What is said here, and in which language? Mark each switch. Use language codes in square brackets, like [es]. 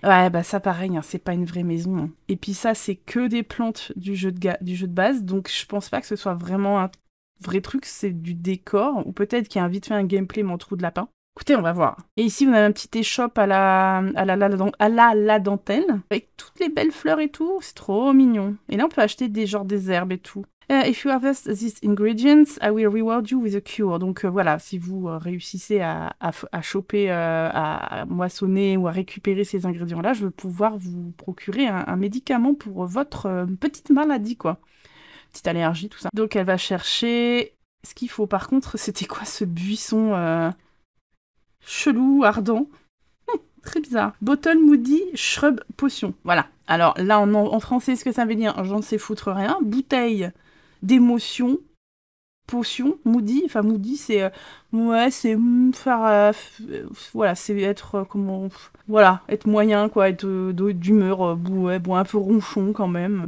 [fr] Ouais, bah ça pareil, hein, c'est pas une vraie maison. Hein. Et puis ça, c'est que des plantes du jeu de base, donc je pense pas que ce soit vraiment un vrai truc, c'est du décor, ou peut-être qu'il y a vite fait un gameplay mon trou de lapin. Écoutez, on va voir. Et ici, on a un petit échoppe à la dentelle, avec toutes les belles fleurs et tout. C'est trop mignon. Et là, on peut acheter des herbes et tout. [en] If you harvest these ingredients, I will reward you with a cure. [fr] Donc voilà, si vous réussissez à choper, à moissonner ou à récupérer ces ingrédients-là, je vais pouvoir vous procurer un médicament pour votre petite maladie, quoi. Petite allergie, tout ça. Donc elle va chercher... Ce qu'il faut, par contre, c'était quoi ce buisson chelou, ardent. Très bizarre. [en] Bottle Moody Shrub Potion. [fr] Voilà. Alors là, en français, ce que ça veut dire, j'en sais foutre rien. Bouteille d'émotion. Potion. Moody. Enfin, Moody, c'est... ouais, c'est faire... voilà, c'est être... comment... Voilà, être moyen, quoi. Être d'humeur, ouais, bon, un peu ronchon, quand même.